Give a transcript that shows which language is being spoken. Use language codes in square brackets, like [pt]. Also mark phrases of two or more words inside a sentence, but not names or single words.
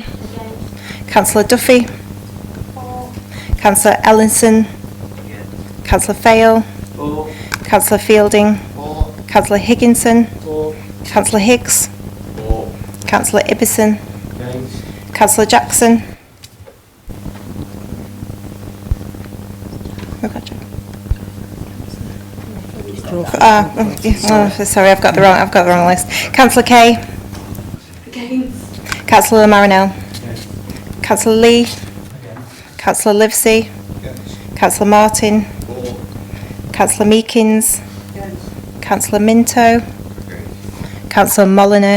[en] Councillor Duffy. Councillor Ellinson. Councillor Fayle. Councillor Fielding. Councillor Higginson. Councillor Higgs. Councillor Ibbison. Councillor Jackson. Sorry, I've got the wrong list. Councillor Kay. Councillor Marinell. Councillor Lee. Councillor Livesey. Councillor Martin. Councillor Meekins. Councillor Minto. Councillor Molyneux.